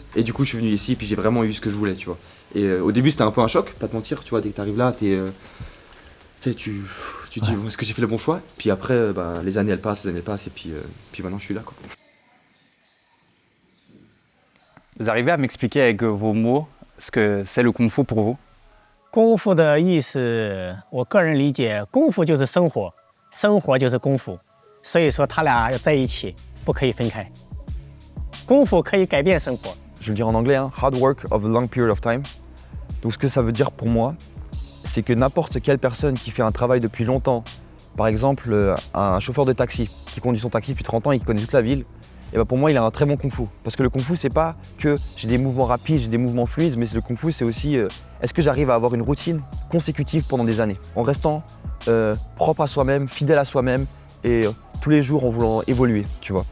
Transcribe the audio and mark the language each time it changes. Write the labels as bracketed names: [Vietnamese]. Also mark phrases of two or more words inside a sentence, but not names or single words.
[French] Et du coup, je suis venu ici, puis j'ai vraiment eu ce que je voulais, tu vois. Et au début, c'était un peu un choc, pas te mentir, tu vois, dès que t'arrives là, tu te dis, est-ce que j'ai fait le bon choix? Puis après, les années elles passent, et puis maintenant je suis là, quoi. Vous arrivez à m'expliquer avec vos mots ce que c'est le Kung Fu pour vous? [Chinese] 功夫的意思，我个人理解，功夫就是生活，生活就是功夫，所以说他俩要在一起，不可以分开。功夫可以改变生活。 [French] Je vais le dire en anglais, hein, [English] hard work of a long period of time. [French] Donc ce que ça veut dire pour moi, c'est que n'importe quelle personne qui fait un travail depuis longtemps, par exemple un chauffeur de taxi qui conduit son taxi depuis 30 ans et qui connaît toute la ville, et pour moi il a un très bon kung-fu. Parce que le kung-fu c'est pas que j'ai des mouvements rapides, j'ai des mouvements fluides, mais le kung-fu c'est aussi est-ce que j'arrive à avoir une routine consécutive pendant des années, en restant propre à soi-même, fidèle à soi-même et tous les jours en voulant évoluer, tu vois.